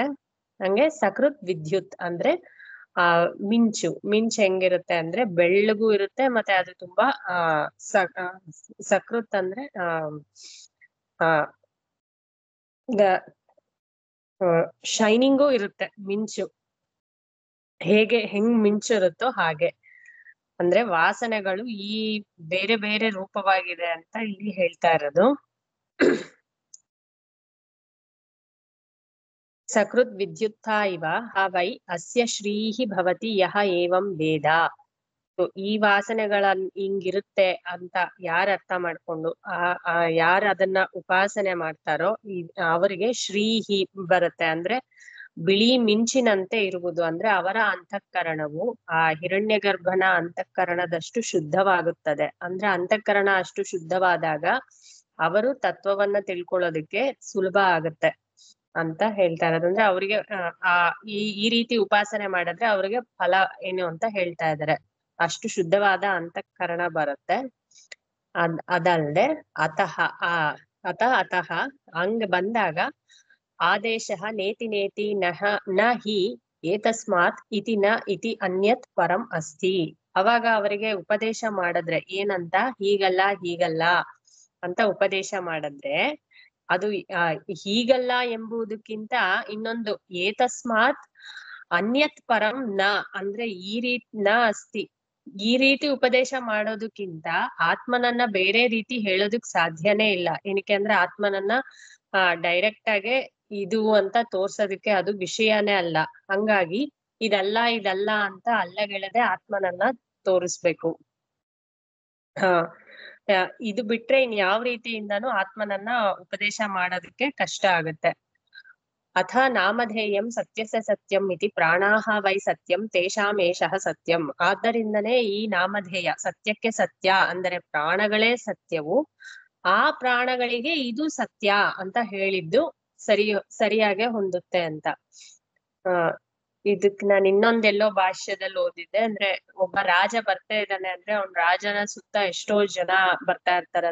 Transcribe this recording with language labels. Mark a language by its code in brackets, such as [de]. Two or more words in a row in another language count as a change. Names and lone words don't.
[kn] ಹಂಗೆ [sa] ಸಕೃತ್ ವಿದ್ಯುತ್ [kn] ಅಂದ್ರೆ ಮಿಂಚು ಹೆಂಗಿರುತ್ತೆ ಅಂದ್ರೆ ಬೆಳ್ಳಗೂ ಇರುತ್ತೆ, ಮತ್ತೆ ಅದು ತುಂಬಾ ಸಕೃತ್ ಅಂದ್ರೆ ಶೈನಿಂಗು ಇರುತ್ತೆ. ಮಿಂಚು ಹೆಂಗ್ ಮಿಂಚು ಇರುತ್ತೋ ಹಾಗೆ ಅಂದ್ರೆ ವಾಸನೆಗಳು ಈ ಬೇರೆ ಬೇರೆ ರೂಪವಾಗಿದೆ ಅಂತ ಇಲ್ಲಿ ಹೇಳ್ತಾ ಇರೋದು. [sa] ಸಕೃತ್ ವಿದ್ಯುತ್ತ ಇವ ವೈ ಅಸ್ಯ ಶ್ರೀಹಿ ಭವತಿ ಯಹ ಏವಂ ವೇದ. [kn] ಈ ವಾಸನೆಗಳ ಹಿಂಗಿರುತ್ತೆ ಅಂತ ಯಾರು ಅರ್ಥ ಮಾಡ್ಕೊಂಡು ಯಾರು ಅದನ್ನ ಉಪಾಸನೆ ಮಾಡ್ತಾರೋ ಅವರಿಗೆ ಶ್ರೀಹಿ ಬರುತ್ತೆ. ಅಂದ್ರೆ ಬಿಳಿ ಮಿಂಚಿನಂತೆ ಇರುವುದು ಅಂದ್ರೆ ಅವರ ಅಂತಃಕರಣವು ಆ ಹಿರಣ್ಯ ಗರ್ಭನ ಅಂತಃಕರಣದಷ್ಟು ಶುದ್ಧವಾಗುತ್ತದೆ. ಅಂದ್ರೆ ಅಂತಃಕರಣ ಅಷ್ಟು ಶುದ್ಧವಾದಾಗ ಅವರು ತತ್ವವನ್ನ ತಿಳ್ಕೊಳ್ಳೋದಕ್ಕೆ ಸುಲಭ ಆಗತ್ತೆ ಅಂತ ಹೇಳ್ತಾ ಇರೋದು. ಅಂದ್ರೆ ಅವರಿಗೆ ಈ ರೀತಿ ಉಪಾಸನೆ ಮಾಡಿದ್ರೆ ಅವ್ರಿಗೆ ಫಲ ಏನು ಅಂತ ಹೇಳ್ತಾ ಇದ್ದಾರೆ. ಅಷ್ಟು ಶುದ್ಧವಾದ ಅಂತಃಕರಣ ಬರುತ್ತೆ. ಅದಲ್ಲದೆ ಅತಃ ಅತಃ ಹಂಗ್ ಬಂದಾಗ [sa] ಆದೇಶ ನೇತಿ ನೇತಿ ನ ಹಿ ಏತಸ್ಮಾತ್ ಇತಿ ನ ಇತಿ ಅನ್ಯತ್ ಪರಂ ಅಸ್ತಿ. [kn] ಅವಾಗ ಅವರಿಗೆ ಉಪದೇಶ ಮಾಡಿದ್ರೆ ಏನಂತ, ಹೀಗಲ್ಲ ಅಂತ ಉಪದೇಶ ಮಾಡಿದ್ರೆ ಅದು ಹೀಗಲ್ಲ ಎಂಬುದಕ್ಕಿಂತ ಇನ್ನೊಂದು [sa] ಏತಸ್ಮಾತ್ ಅನ್ಯತ್ ಪರಂ ನ [kn] ಅಂದ್ರೆ ಈ ರೀತಿ [sa] ನ ಅಸ್ತಿ. [kn] ಈ ರೀತಿ ಉಪದೇಶ ಮಾಡೋದಕ್ಕಿಂತ ಆತ್ಮನನ್ನ ಬೇರೆ ರೀತಿ ಹೇಳೋದಕ್ ಸಾಧ್ಯನೇ ಇಲ್ಲ. ಏನಕ್ಕೆ ಅಂದ್ರೆ ಆತ್ಮನನ್ನ ಡೈರೆಕ್ಟ್ ಆಗಿ ಇದು ಅಂತ ತೋರ್ಸೋದಕ್ಕೆ ಅದು ವಿಷಯನೇ ಅಲ್ಲ. ಹಂಗಾಗಿ ಇದಲ್ಲ ಅಂತ ಅಲ್ಲಗೆಳದೆ ಆತ್ಮನನ್ನ ತೋರಿಸ್ಬೇಕು. ಇದು ಬಿಟ್ರೆ ಇನ್ ಯಾವ ರೀತಿಯಿಂದನೂ ಆತ್ಮನನ್ನ ಉಪದೇಶ ಮಾಡೋದಕ್ಕೆ ಕಷ್ಟ ಆಗುತ್ತೆ. [sa] ಅಥ ನಾಮಧೇಯಂ ಸತ್ಯಸ್ಯ ಸತ್ಯಂ ಇತಿ ಪ್ರಾಣಾಹ ವೈ ಸತ್ಯಂ ತೇಷಾಮೇಷಃ ಸತ್ಯಂ. [kn] ಆದ್ದರಿಂದನೇ ಈ ನಾಮಧೇಯ ಸತ್ಯಕ್ಕೆ ಸತ್ಯ ಅಂದರೆ ಪ್ರಾಣಗಳೇ ಸತ್ಯವು, ಆ ಪ್ರಾಣಗಳಿಗೆ ಇದು ಸತ್ಯ ಅಂತ ಹೇಳಿದ್ದು ಸರಿಯಾಗೆ ಹೊಂದುತ್ತೆ ಅಂತ. ಇದಕ್ ನಾನು ಇನ್ನೊಂದೆಲ್ಲೋ ಭಾಷ್ಯದಲ್ಲಿ ಓದಿದ್ದೆ. ಅಂದ್ರೆ ಒಬ್ಬ ರಾಜ ಬರ್ತಾ ಇದ್ದಾನೆ ಅಂದ್ರೆ ಅವ್ನ್ ರಾಜನ ಸುತ್ತ ಎಷ್ಟೋ ಜನ ಬರ್ತಾ ಇರ್ತಾರೆ.